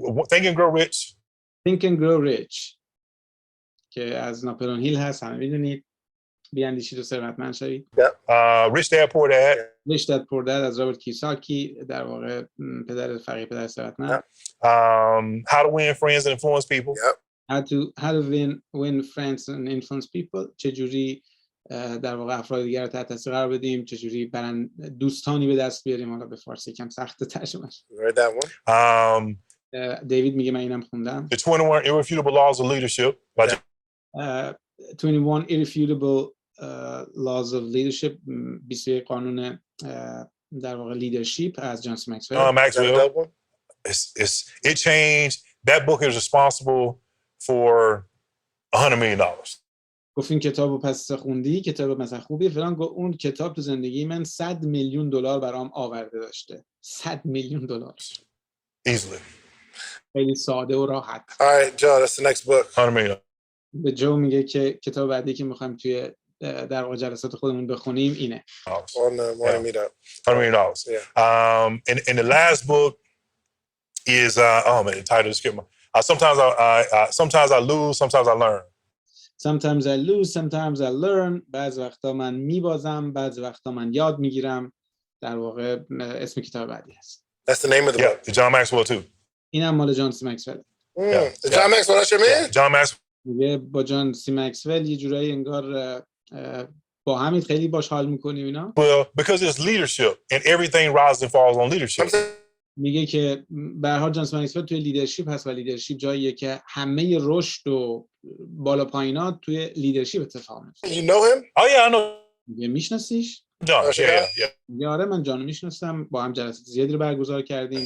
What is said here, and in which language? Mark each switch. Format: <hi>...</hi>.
<en>Think and Grow Rich.</en> <fa>Think and Grow Rich که از ناپلئون هیل هست، همه میدونید. بیاندیشید و ثروتمند شوید.</fa> <en>Rich Dad Poor Dad.</en> <fa>Rich Dad Poor Dad از رابرت کیوساکی، در واقع پدر فقیر پدر ثروتمند.</fa> <en>How to Win Friends and Influence People. How to win friends and influence people.</en> <fa>چجوری در واقع افراد دیگر رو تحت تاثیر قرار بدیم، چجوری دوستانی به دست بیاریم. حالا به فارسی کم سخت ترجمهش.</fa> <en>Read that one.</en> <fa>دیوید میگه من اینم خوندم.</fa> <en>The 21 Irrefutable Laws of Leadership.</en> <fa>21 Irrefutable Laws of Leadership 21 قانون در واقع لیدرشپ از جان سی مکسول.</fa> <en>Maxwell. It changed. That book is responsible for $100 million.</en> <fa>گفت این کتابو پس خوندی، کتاب مثلا خوبیه فلان. اون کتاب تو زندگی من $100 میلیون برام آورده داشته. $100 میلیون.</fa> <en>Easily.</en> <fa>خیلی ساده و راحت.</fa> <en>All right, Joe, that's the next book. $100 million.</en> <fa>به جو میگه که کتاب بعدی که میخوایم توی در واقع جلسات خودمون بخونیم اینه.</fa> <en>On the morning meetup. $100 million. Yeah. And the last book is the title is sometimes I lose, sometimes I learn. Sometimes I lose, sometimes I learn.</en> <fa>بعض وقتا من میبازم، بعض وقتا من یاد میگیرم. در واقع اسم کتاب بعدی هست.</fa> <en>That's the name of the book. Yeah, John Maxwell too.</en> <fa>اینم مال جان سی مکسول.</fa> <en>John Maxwell, that's your man? John Maxwell.</en> <fa>میگه با جان سی مکسول یه جورایی انگار با حمید خیلی باش حال میکنی اینا؟</fa> <en>Well, because it's leadership and everything rises and falls on leadership.</en> <fa>میگه که به هر حال جانسون مکسول توی لیدرشپ هست و لیدرشپ جاییه که همه رشد و بالا پایینات توی لیدرشپ اتفاق میفته.</fa> <en>You know him? Oh yeah, I know</en> <fa>میگه میشناسیش؟</fa> <en>John. Yeah.</en> <fa>میگه آره من جانو میشناسم، با هم جلسات زیادی رو برگزار کردیم.</fa>